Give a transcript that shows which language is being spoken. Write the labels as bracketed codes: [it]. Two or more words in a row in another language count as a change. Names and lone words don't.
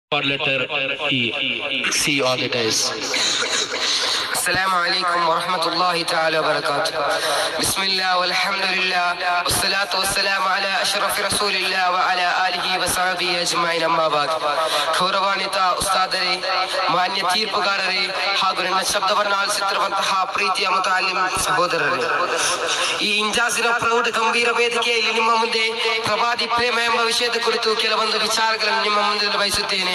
[en] or letter E. See all it is. [ar] السلام عليكم ورحمة الله تعالى وبركاته. بسم الله والحمد لله والصلاة والسلام على أشرف رسول الله وعلى آله وصحبه أجمعين. أما بعد. [kn] ಗೌರವಾನ್ವಿತ ಉಸ್ತಾದರೇ, ಮಾನ್ಯ ತೀರ್ಪುಗಾರರೇ ಹಾಗೂ ನನ್ನ ಶಬ್ದವನ್ನು ಆಲಿಸುತ್ತಿರುವಂತಹ ಪ್ರೀತಿಯ ಮುತಾಲಿಮ್ ಸಹೋದರರೇ, ಈ ಇಂಜಾಜಿನ ಪ್ರೌಢ ಗಂಭೀರ ವೇದಿಕೆಯಲ್ಲಿ ನಿಮ್ಮ ಮುಂದೆ ಪ್ರವಾದಿ ಪ್ರೇಮ ಎಂಬ ವಿಷಯದ ಕುರಿತು ಕೆಲವೊಂದು ವಿಚಾರಗಳನ್ನು ನಿಮ್ಮ ಮುಂದೆ ಬಯಸುತ್ತೇನೆ.